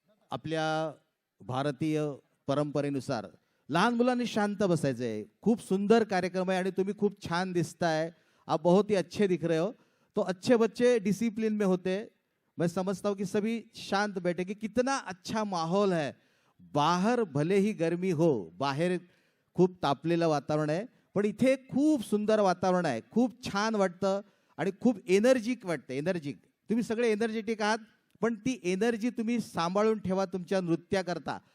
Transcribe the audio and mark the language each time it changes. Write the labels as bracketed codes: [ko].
[mr] आपल्या भारतीय परंपरेनुसार लहान मुलांनी शांत बसायचंय। खूप सुंदर कार्यक्रम है और तुम्ही खूप छान दिसताय। [hi] आप बहुत ही अच्छे दिख रहे हो। तो अच्छे बच्चे डिसिप्लिन में होते हैं। मैं समझता हूँ कि सभी शांत बैठे कि कितना अच्छा माहौल है। बाहर भले ही गर्मी हो, [mr] बाहेर खूप तापलेलं वातावरण आहे, पण इथे खूप सुंदर वातावरण आहे। खूप छान वाटतं आणि खूप एनर्जिक वाटतं। एनर्जिक, तुम्ही सगळे एनर्जेटिक आहात, पण ती एनर्जी तुम्ही सांभाळून ठेवा तुमच्या नृत्याकरता।